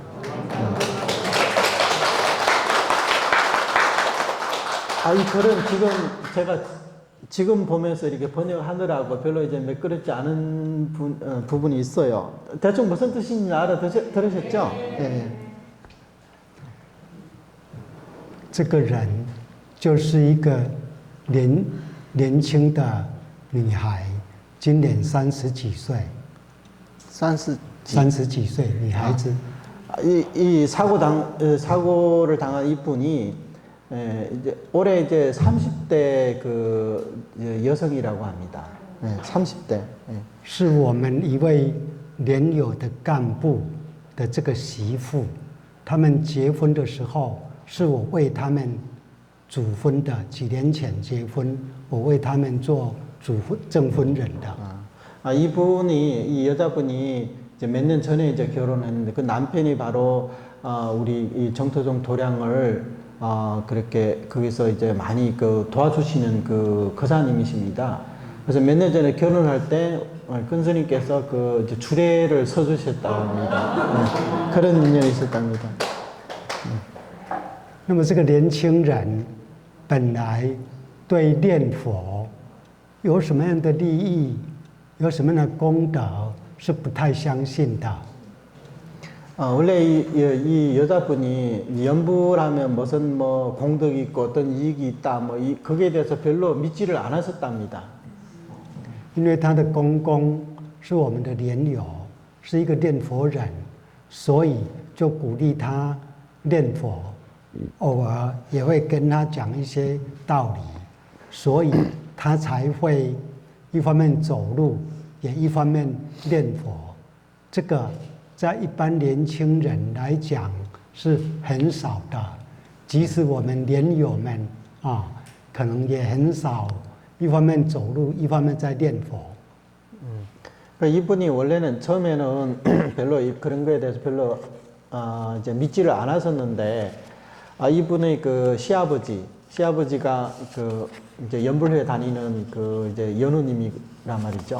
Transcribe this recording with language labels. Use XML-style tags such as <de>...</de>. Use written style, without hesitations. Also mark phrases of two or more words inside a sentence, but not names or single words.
<ko>이 글은 지금 제가 지금 보면서 이렇게 번역하느라고 별로 이제 매끄럽지 않은 부분이 있어요. 대충 무슨 뜻인지 알아들으셨죠? 네.</ko> <zh>这个人就是一个年轻的女孩，今年30几岁。30几岁女孩子。</zh> <ko>이 사고를 당한 이분이 이제 올해 이제 30대 그 여성이라고 합니다. 30대.</ko> <zh>是我们一位莲友的干部的这个媳妇，他们结婚的时候是我为他们主婚的，几年前结婚，我为他们做证婚人的。</zh> <ko>이 여자분이 이제 몇 년 전에 이제 결혼했는데 그 남편이 바로 우리 이 정토종 도량을 그렇게 거기서 이제 많이 그 도와주시는 그 거사님이십니다. 그래서 몇 년 전에 결혼할 때 큰 스님께서 그 이제 주례를 서주셨다고 합니다. 그런 인연이 있었답니다.</ko> <zh>那么这个年轻人本来对念佛有什么样的利益，有什么样的功德，是不太相信的。</zh> <ko>원래 이 여자분이 연부라면 무슨 뭐 공덕이 있고 어떤 이익이 있다 뭐 거기에 대해서 별로 믿지를 않았었답니다.</ko> <zh>因为他的公公是我们的莲友，是一个念佛人，所以就鼓励他念佛，偶尔也会跟他讲一些道理，所以他才会一方面走路，也一方面念佛。这个在一般年轻人来讲是很少的，即使我们莲友们可能也很少。一方面走路，一方面在念佛。</zh> <ko>이분이 원래는 처음에는 별로 그런 거에 대해서 별로 이제 믿지를 않았었는데 이분의 그 시아버지가 그 이제 연불회 다니는 그 이제 연우님이란 말이죠.</ko>